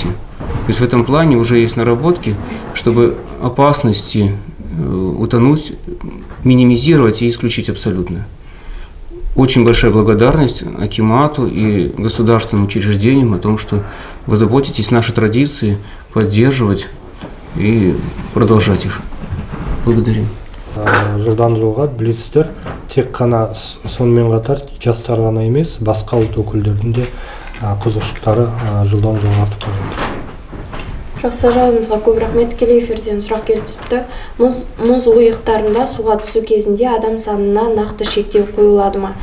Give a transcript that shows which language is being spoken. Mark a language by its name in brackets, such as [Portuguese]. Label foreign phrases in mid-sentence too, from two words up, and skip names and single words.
[Russian] То есть в этом плане уже есть наработки, чтобы опасности утонуть минимизировать и исключить абсолютно. Очень большая благодарность акимату и государственным учреждениям о том, что вы заботитесь наши традиции поддерживать и продолжать их. Благодарю. [Kazakh] Жылдан жылға білесіздер, тек қана сонымен қатар жастар ғана емес, басқа ұлт өкілдерінің де қызығушылықтары жылдан жылға артып бара жатыр. Жақсы, жауабыңызға көп рахмет. Тікелей эфирден сұрақ келіп түсіпті. Мұз ойықтарында суға түсу кезінде адам санына нақты шектеу қойылады ма?